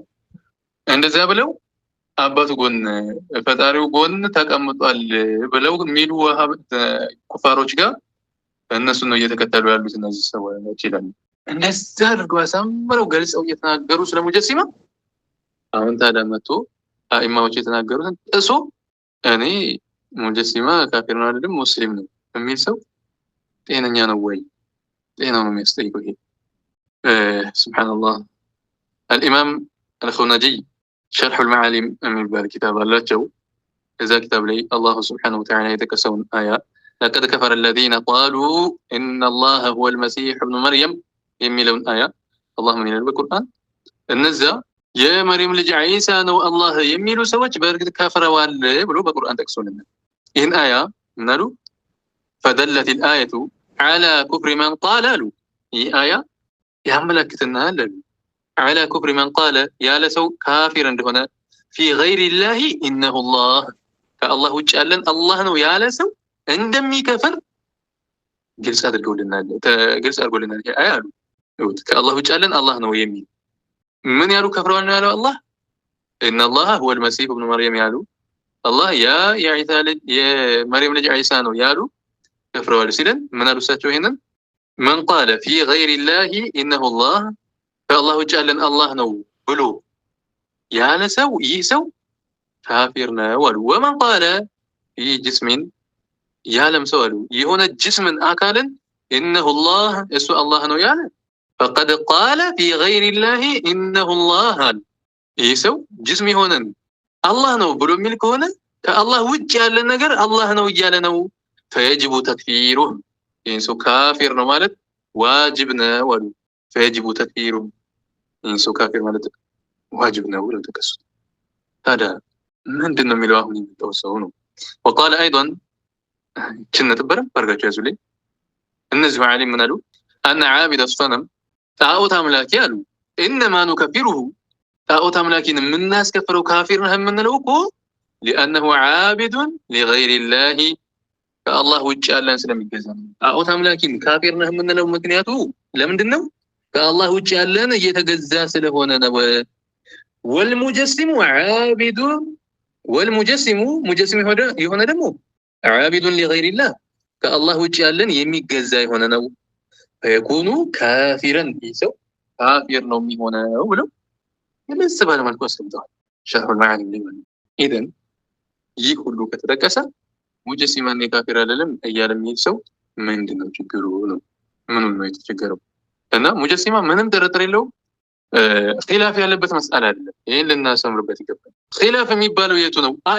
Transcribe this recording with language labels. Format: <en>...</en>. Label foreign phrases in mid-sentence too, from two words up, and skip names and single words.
<am>እንደዛ ብለው አባቱ ጎን ፈጣሪው ጎን ተቀምጧል ብለው የሚሉ ኩፋሮች ጋር እነሱ ነው እየተከተሉ ያሉት እነዚህ ሰዎች ይላሉ። እንደዛ አድርገው አሳምረው ገልጸው እየተናገሩ ስለሙጀሲማ አሁን ታዲያ መጥቶ አኢማዎች የተናገሩትን ጥሶ እኔ ሙጀሲማ ካፊር ነው አይደለም ሙስሊም ነው የሚል ሰው ጤነኛ ነው ወይ? ጤናው ነው የሚያስጠይቀው ይሄ ሱብሃንአላህ። አልኢማም አልኹናጂ</am> <ar>شرح المعالم</ar> <am>የሚባል ኪታብ አላቸው። እዛ ኪታብ ላይ አላሁ ስብሓነሁ ወተዓላ የጠቀሰውን አያ ለቀድ ከፈረ</am> <ar>الذين قالوا إن الله هو المسيح ابن مريم</ar> <am>የሚለውን አያ አላህ ምን ይላል በቁርአን? እነዛ የመርየም ልጅ ዒሳ ነው አላህ የሚሉ ሰዎች በእርግጥ ከፍረዋል ብሎ በቁርአን ጠቅሶልናል። ይህን አያ ምን አሉ?</am> <ar>فدلت الآية على كفر من قال</ar> <am>አሉ። ይህ አያ ያመለክተናል አሉ</am> <ar>على كفر من قال</ar> <am>ያለ ሰው ካፊር እንደሆነ</am> <ar>في غير الله إنه الله</ar> <am>ከአላህ ውጭ ያለን አላህ ነው ያለ ሰው እንደሚከፍር ግልጽ አድርጎልናል። ይሄ አያ አሉ ከአላህ ውጭ ያለን አላህ ነው የሚል ምን ያሉ ከፍረዋል ነው ያለው አላህ</am> <ar>إن الله هو المسيح ابن مريم</ar> <am>ያሉ አላህ የዒሳ ልጅ የመርየም ልጅ ዒሳ ነው ያሉ ከፍረዋል ሲለን ምን አሉ እሳቸው? ይሄንን</am> <ar>من قال في غير الله إنه الله</ar> <am>ከአላህ ውጭ ያለን አላህ ነው ብሎ ያለ ሰው ይህ ሰው ካፊር ነው አሉ። ወመን</am> <ar>قال في جسم</ar> <am>ያለም ሰው አሉ የሆነ ጅስምን አካልን</am> <ar>إنه الله</ar> <am>እሱ አላህ ነው ያለ</am> <ar>فقد قال في غير الله إنه الله</ar> <am>አሉ። ይህ ሰው ጅስም የሆነን አላህ ነው ብሎ የሚል ከሆነ ከአላህ ውጭ ያለ ነገር አላህ ነው እያለ ነው።</am> <ar>فيجب تكفيره</ar> <am>ይህን ሰው ካፊር ነው ማለት ዋጅብ ነው አሉ።</am> <ar>فيجب تكفيره</ar> <am>ይህን ሰው ካፊር ማለት ዋጅብ ነው ብለው ተከሱት። ታዲያ ምንድን ነው የሚለው አሁን የሚመጣው ሰው ነው?</am> <ar>وقال أيضا</ar> <am>ችነት በረም አድርጋቸው ያዙልኝ። እነዚሁ ዓሊም ምን አሉ?</am> <ar>أن عابد الصنم</ar> <am>ጣዖት አምላኪ አሉ</am> <ar>إنما نكفره</ar> <am>ጣዖት አምላኪን የምናስከፍረው ካፊር ነህ የምንለው እኮ</am> <ar>لأنه عابد لغير الله</ar> <am>ከአላህ ውጭ ያለን ስለሚገዛ ነው። ጣዖት አምላኪን ካፊር ነህ የምንለው ምክንያቱ ለምንድን ነው? ከአላህ ውጭ ያለን እየተገዛ ስለሆነ ነው።</am> <ar>والمجسم عابد والمجسم مجسم</ar> <am>የሆነ ደግሞ</am> <ar>عابد لغير الله</ar> <am>ከአላህ ውጭ ያለን የሚገዛ የሆነ ነው።</am> <ar>فيكون كافرا</ar> <am>ይሰው ካፊር ነው የሚሆነው ብለው ለምስ ባለ መልኩ አስቀምጠዋል።</am> <ar>شرح المعالم</ar> <am>ላይ ማለት ኢደን ይህ ሁሉ ከተጠቀሰ ሙጀሲማን የካፊር አይደለም እያለ የሚል ሰው ምንድነው ችግሩ ነው? ምኑን ነው የተቸገረው? እና ሙጀሲማ ምንም ጥርጥር የለውም ኺላፍ ያለበት መስአላ አይደለም። ይሄን ልናሰምርበት ይገባል። ኺላፍ የሚባለው የቱ ነው?</am>